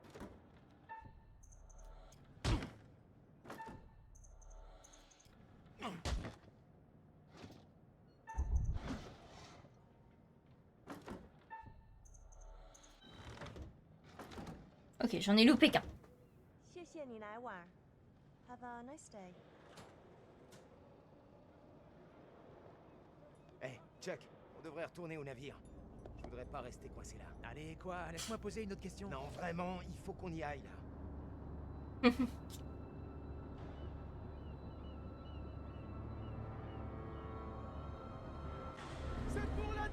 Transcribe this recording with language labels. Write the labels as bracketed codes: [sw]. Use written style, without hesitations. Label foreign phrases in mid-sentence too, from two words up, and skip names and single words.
[fr] Ok, j'en ai loupé qu'un. [zh] 谢谢你来玩。 [en] Have a nice day。 [fr] Hey, Chuck, on devrait retourner au navire. Je voudrais pas rester coincé là. Allez, quoi? Laisse-moi poser une autre question. Non, vraiment, il faut qu'on y aille là. C'est pour la 2!